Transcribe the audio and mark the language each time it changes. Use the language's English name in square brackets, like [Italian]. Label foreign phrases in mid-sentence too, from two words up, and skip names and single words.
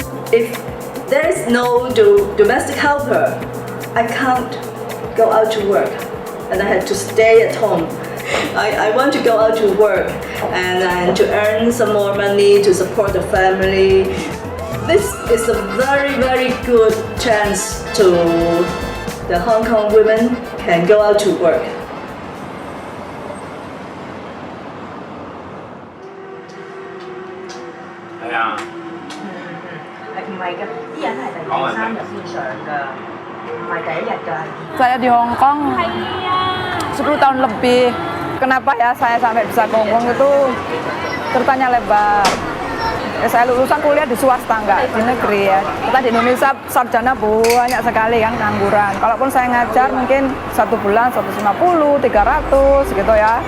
[English] if there is no domestic helper, I can't go out to work, and I had to stay at home. I want to go out to work and to earn some more money to support the family. This is a very, very good chance to the Hong Kong women can go out to work. [Cantonese] 係啊，唔係㗎，啲人係第3日先上㗎，唔係第1日㗎。 [Indonesian] Saya di Hong Kong 10 tahun lebih. Kenapa ya saya sampai bisa ke Hong Kong itu ceritanya lebar. Ya, saya lulusan kuliah di swasta, enggak di negeri ya. Kita di Indonesia sarjana banyak sekali kan ngangguran. Kalaupun saya ngajar mungkin 1 bulan 150, 300 gitu ya.